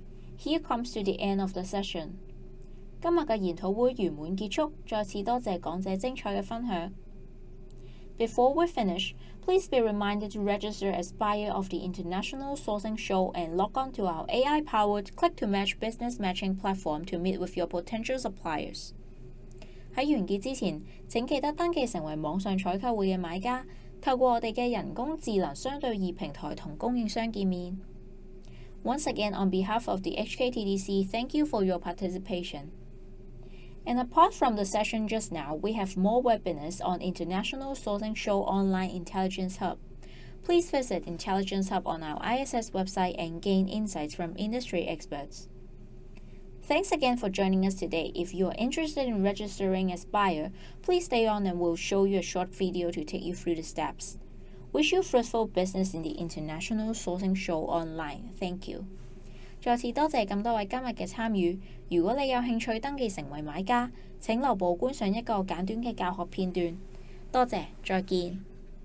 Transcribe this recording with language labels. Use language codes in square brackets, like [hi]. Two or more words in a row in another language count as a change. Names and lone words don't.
[en] Here comes to the end of the session. [yue] 今日嘅研討會圓滿結束，再次多謝講者精彩嘅分享。 [en] Before we finish, please be reminded to register as buyer of the International Sourcing Show and log on to our AI-powered Click-to-Match business matching platform to meet with your potential suppliers. [yue] 喺完結之前，請記得登記成為網上採購會嘅買家。透過我哋嘅人工智能相對易平台同供應商見面。 [en] Once again, on behalf of the HKTDC, thank you for your participation. And apart from the session just now, we have more webinars on International Sourcing Show Online Intelligence Hub. Please visit Intelligence Hub on our ISS website and gain insights from industry experts. Thanks again for joining us today. If you are interested in registering as buyer, please stay on and we'll show you a short video to take you through the steps. Wish you fruitful business in the International Sourcing Show Online. Thank you. [yue] 再次多謝咁多位今日嘅參與。如果你有興趣登記成為買家，請留步觀賞一個簡短嘅教學片段。多謝，再見。